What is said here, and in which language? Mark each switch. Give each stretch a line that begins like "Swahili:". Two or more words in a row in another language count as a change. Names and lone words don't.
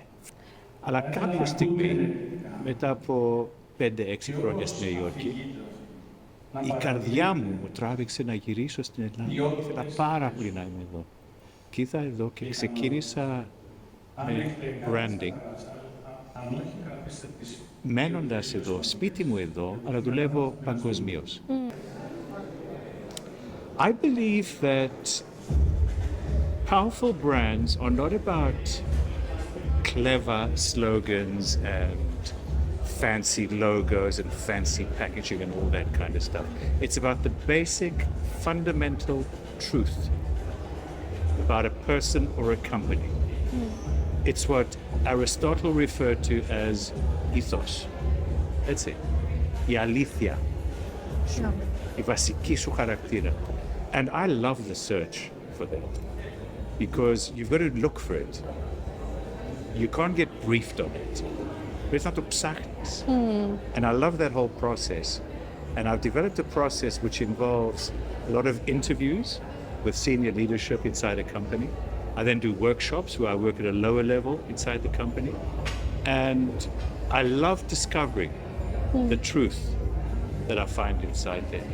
Greek: Αλλά κάποια στιγμή, μετά από 5-6 χρόνια στη Νέα Υόρκη, η καρδιά μου τράβηξε να γυρίσω στην Ελλάδα. Ήθελα πάρα πολύ να είμαι εδώ. Και ήρθα εδώ και ξεκίνησα με branding. Μένοντας εδώ, σπίτι μου εδώ, αλλά δουλεύω παγκοσμίως.
English: I believe that powerful brands are not about clever slogans and fancy logos and fancy packaging and all that kind of stuff. It's about the basic, fundamental truth about a person or a company. It's what Aristotle referred to as ethos. That's it.
Greek: Η αλήθεια. Η βασική σου χαρακτήρα.
English: And I love the search for that. Because you've got to look for it. You can't get briefed on it.
Greek: Πρέπει να το ψάχνεις.
English: And I love that whole process. And I've developed a process which involves a lot of interviews with senior leadership inside a company. I then do workshops where I work at a lower level inside the company. And I love discovering the truth that I find inside there.